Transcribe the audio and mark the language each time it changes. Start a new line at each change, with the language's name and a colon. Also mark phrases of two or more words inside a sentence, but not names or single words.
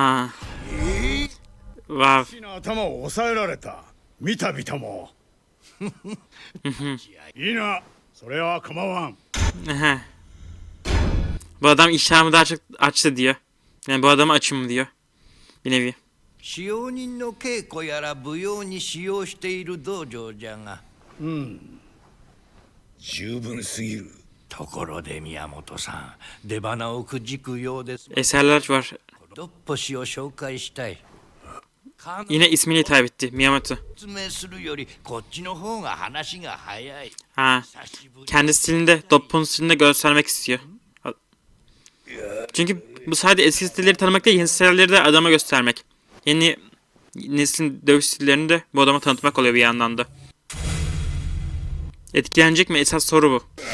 Turkish: Wow. Bu adam iştahımı daha çok açtı diyor. Yani bu adamı açım diyor. Bir nevi.
Japanese: 使用人の稽古やら舞踊に使用している道場じゃが十分すぎる。ところで宮本さん出花をくじくようです。
Turkish: Eserler var.
Japanese: ドッポ氏を紹介したい。
Turkish: Yine ismini hitap etti. Miyamoto.
Japanese: 説明するよりこっちの方が話が早い。
Turkish: Kendi stilinde, Doppo'nun stilinde göstermek istiyor. Çünkü bu sadece eski stilleri tanımak değil, yeni stilleri de adama göstermek. Yeni neslin dövüş stillerini de bu adama tanıtmak oluyor bir yandan da. Etkilenecek mi? Esas soru bu.